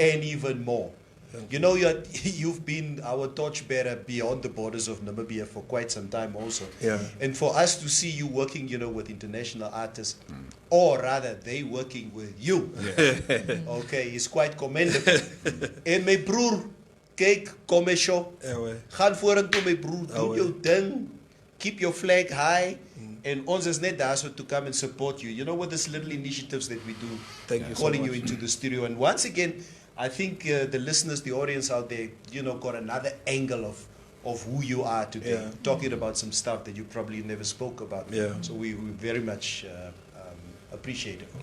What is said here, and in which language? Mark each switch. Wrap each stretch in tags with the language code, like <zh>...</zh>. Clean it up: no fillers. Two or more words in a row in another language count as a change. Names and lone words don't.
<en>And even more. You've been our torchbearer beyond the borders of Namibia for quite some time also. Yeah. And for us to see you working, with international artists, or rather they working with you, okay, is quite commendable.</en> <af>En my broer, kyk, kom eens op. Gaan vorentoe my broer, doen jou ding,</af> <en>keep your flag high. And</en> <af>ons is net daar so</af> <en>to come and support you. With these little initiatives that we do. Thank you so calling much. you into the studio. And once again, I think the listeners, the audience out there, got another angle of who you are today. Talking about some stuff that you probably never spoke about. Yeah. So we very much appreciate it.</en>